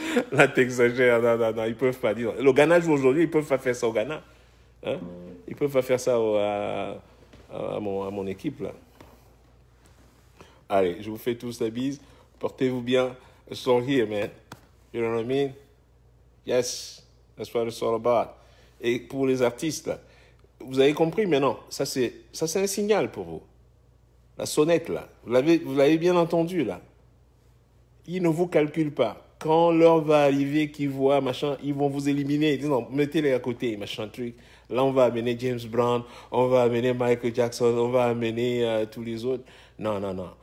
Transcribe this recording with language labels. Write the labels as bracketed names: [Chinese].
[French] Là, t'exagères, non, non, non, ils peuvent pas, dis donc. Le Ghana joue aujourd'hui, ils peuvent pas faire ça au Ghana. Hein? Ils peuvent pas faire ça à mon équipe, là. Allez, je vous fais tous la bise. Portez-vous bien. [English] It's all here, man. You know what I mean? Yes, that's what it's all about. [French] Et pour les artistes, là, vous avez compris maintenant, ça c'est un signal pour vous. La sonnette, là, vous l'avez bien entendu, là. Ils ne vous calculent pas. Quand l'heure va arriver, qu'ils voient, machin, ils vont vous éliminer. Ils disent non, mettez-les à côté, machin truc. Là, on va amener James Brown, on va amener Michael Jackson, on va amener tous les autres. Non, non, non.